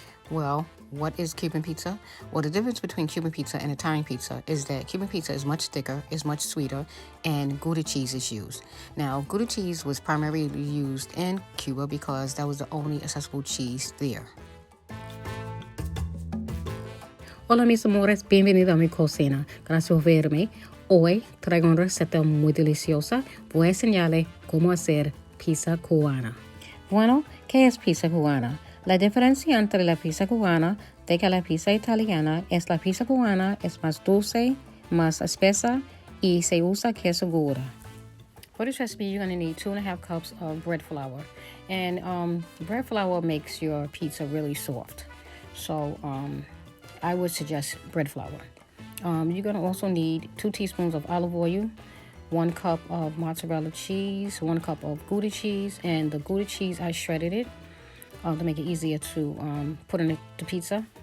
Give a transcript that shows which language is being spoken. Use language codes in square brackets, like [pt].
[en] Well, what is Cuban pizza? Well, the difference between Cuban pizza and Italian pizza is that Cuban pizza is much thicker, is much sweeter, and Gouda cheese is used. Now, Gouda cheese was primarily used in Cuba because that was the only accessible cheese there. [es] Hola mis amores, bienvenido a mi cocina. Gracias por verme. Hoy traigo una receta muy deliciosa. Voy a enseñarle cómo hacer pizza cubana. Bueno, ¿qué es pizza cubana? La diferencia entre la pizza cubana de que la pizza italiana es la pizza cubana es más dulce, más espesa y se usa queso Gouda. [en] For this recipe, you're going to need 2.5 cups of bread flour. And bread flour makes your pizza really soft. So I would suggest bread flour. You're going to also need 2 teaspoons of olive oil, 1 cup of mozzarella cheese, 1 cup of Gouda cheese, and the Gouda cheese, I shredded it to make it easier to put in the pizza.